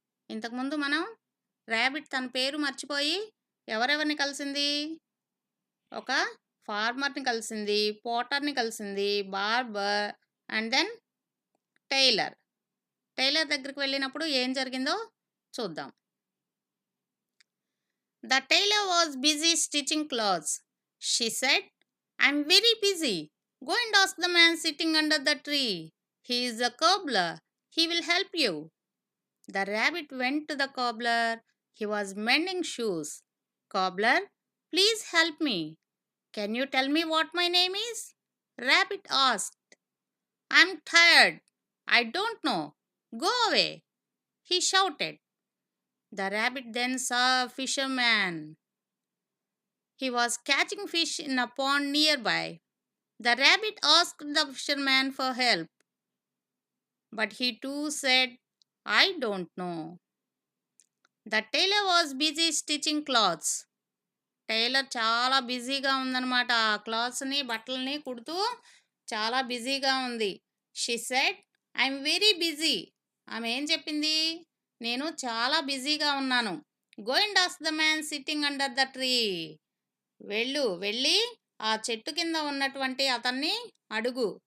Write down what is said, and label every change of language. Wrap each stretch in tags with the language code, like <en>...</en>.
<te>ఇంతకుముందు మనం ర్యాబిట్ తన పేరు మర్చిపోయి ఎవరెవరిని కలిసింది? ఒక ఫార్మర్ని కలిసింది, పోటర్ని కలిసింది, barber and then tailor. Tailor దగ్గరికి వెళ్ళినప్పుడు ఏం జరిగిందో చూద్దాం.</te> <en>The tailor was busy stitching clothes. She said, I'm very busy. Go and ask the man sitting under the tree. He is a cobbler. He will help you. The rabbit went to the cobbler. He was mending shoes. Cobbler, please help me. Can you tell me what my name is? Rabbit asked. I'm tired. I don't know. Go away. He shouted. The rabbit then saw a fisherman. He was catching fish in a pond nearby. The rabbit asked the fisherman for help. But he too said, I don't know. The tailor was busy stitching clothes.</en> <te>Tailor చాలా బిజీగా ఉందన్నమాట. ఆ క్లాత్స్ని బట్టలని కుడుతూ చాలా బిజీగా ఉంది.</te> <en>She said, I'm very busy.</en> <te>ఆమె ఏం చెప్పింది? నేను చాలా బిజీగా ఉన్నాను.</te> <en>Go and ask the man sitting under the tree.</en> <te>వెళ్ళి ఆ చెట్టు కింద ఉన్నటువంటి అతన్ని అడుగు.</te>